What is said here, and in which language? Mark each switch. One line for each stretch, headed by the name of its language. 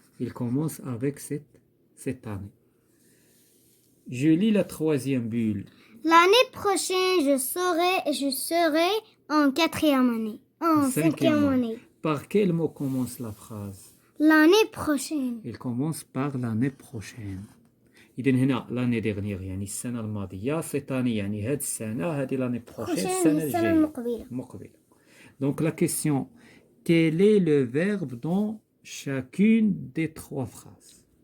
French: Il commence avec cette année. Je lis la troisième bulle. L'année prochaine, je serai en quatrième année. En cinquième année. Par quel mot commence la phrase? L'année prochaine. Il commence par l'année prochaine.
Arabic: إذن هنا
French: l'année dernière
Arabic: يعني السنة الماضية.
French: Cette année
Arabic: يعني هذه السنة. هذه
French: l'année prochaine.
Arabic: السنة المقبلة.
French: Donc la question, quel est le verbe dans chacune des trois phrases?